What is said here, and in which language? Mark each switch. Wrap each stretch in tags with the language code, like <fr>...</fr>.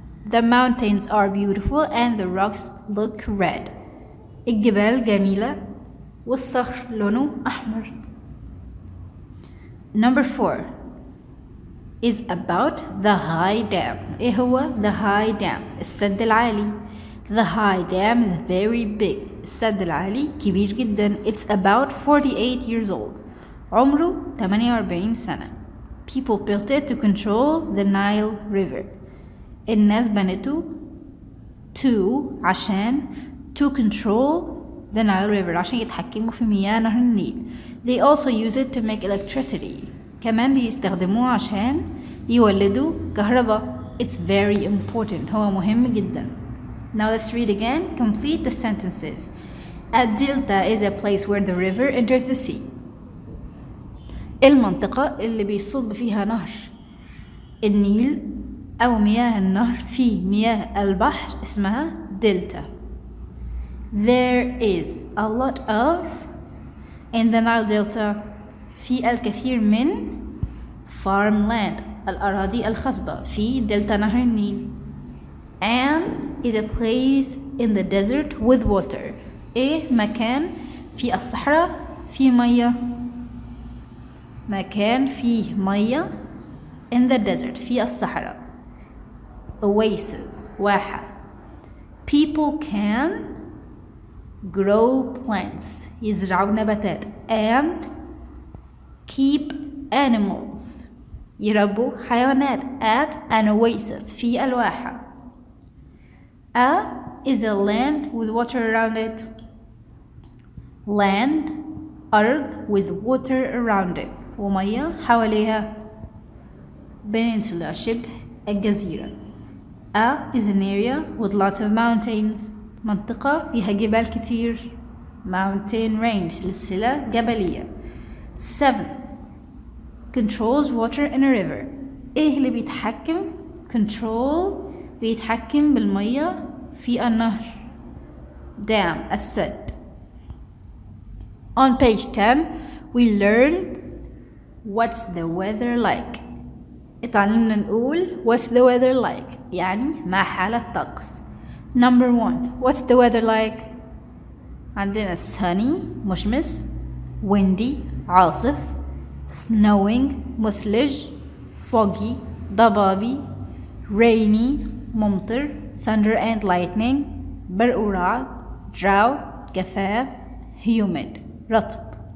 <en>The mountains are beautiful and the rocks look red.</en> <ar>الجبال جميلة والصخر لونه أحمر.</ar> <en>Number 4 is about the high dam.</en> <ar>إيه هو the high dam؟ السد العالي.</ar> <en>The high dam is very big.</en> <ar>السد العالي كبير جدا.</ar> <en>It's about 48 years old.</en> <ar>عمره 48 سنة.</ar> <en>People built it to control the Nile River.</en> <ar>الناس بنته عشان</ar> <en>to control the Nile River</en> <ar>عشان يتحكموا في مياه نهر النيل.</ar> <en>They also use it to make electricity.</en> <ar>كمان بيستخدموه عشان يولدوا كهرباء.</ar> <en>It's very important.</en> <ar>هو مهم جدا.</ar> <en>Now let's read again. Complete the sentences. A delta is a place where the river enters the sea.</en> <ar>المنطقة اللي بيصب فيها نهر النيل أو مياه النهر في مياه البحر اسمها دلتا.</ar> <en>There is a lot of in the Nile Delta</en> <ar>في الكثير من</ar> <en>farmland</en> <ar>الأراضي الخصبة في دلتا نهر النيل</ar> <en>and is a place in the desert with water.</en> <ar>إيه مكان في الصحراء في مياه. مكان فيه مياه in the desert في الصحراء. Oasis واحة.</ar> <en>People can grow plants</en> <ar>يزرعوا نباتات</ar> <en>and keep animals</en> <ar>يربوا حيوانات</ar> <en>at an oasis</en> <ar>في الواحة.</ar> <en>A is a land with water around it. Land أرض with water around it</en> <ar>ومياه حواليها. Peninsula شبه الجزيرة.</ar> <en>A is an area with lots of mountains.</en> <ar>منطقة فيها جبال كتير.</ar> <en>Mountain range</en> <ar>سلسلة جبلية.</ar> <en>7 controls water in a river.</en> <ar>إيه اللي بيتحكم؟ control بيتحكم بالمية في النهر. Dam السد.</ar> <en>On page 10 we learned what's the weather like.</en> <ar>اتعلمنا نقول</ar> <en>what's the weather like</en> <ar>يعني ما حالة الطقس.</ar> <en>Number 1 what's the weather like؟ عندنا sunny مشمس windy عاصف snowing مثلج foggy ضبابي rainy ممطر thunder and lightning</en> <ar>برق ورعد</ar> <en>drought جفاف humid رطب.</en>